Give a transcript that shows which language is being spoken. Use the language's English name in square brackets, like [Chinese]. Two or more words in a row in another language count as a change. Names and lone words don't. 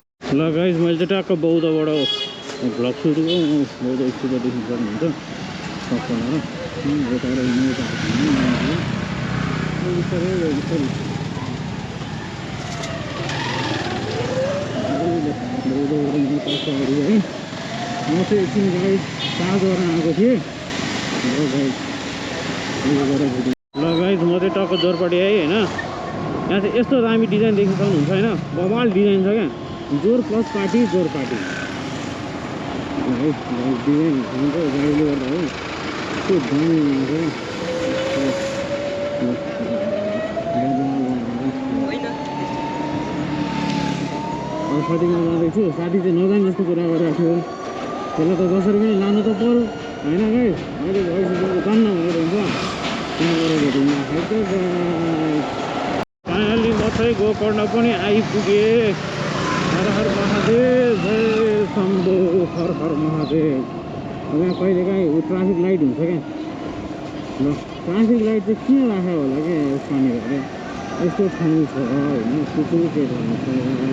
[Nepali] ल गाइस मैले चाहिँ टक्क बौद्धबाट भ्लग सुरु बौद्ध स्कुलबाट देख्नु सक्नुहुन्छ सबैजना यताबाट है म चाहिँ एकछिन गाइस चार्ज गर्न आएको थिएँ ल गाइस म चाहिँ टक्क जोरपाटी आएँ होइन। यहाँ चाहिँ यस्तो दामी डिजाइन देख्न सक्नुहुन्छ होइन, बवाल डिजाइन छ क्या, जोर प्लस पार्टी जोर पार्टी डिजाइन हुन्छ गाडीले गर्दा हो त्यो दामी साथीमा जाँदैछु। साथी चाहिँ नजाने जस्तो कुरा गरिरहेको थियो, त्यसलाई त जसरी पनि लानु त पर्यो होइन गाइस। अहिले भइसकेको जान्न भनेर हुन्छ त्यहाँ गएर भेटौँ। फाइनली म चाहिँ गोकर्ण पनि आइपुगेँ। हर हर महादेव, जय शम्भो, हर हर महादेव। यहाँ कहिलेकाहीँ ट्राफिक लाइट हुन्छ क्या। ल ट्राफिक लाइट चाहिँ किन राखेको होला क्या यहाँनिर अरे यस्तो ठाउँ छ होइन, कुकुर के ठाउँ छ होइन,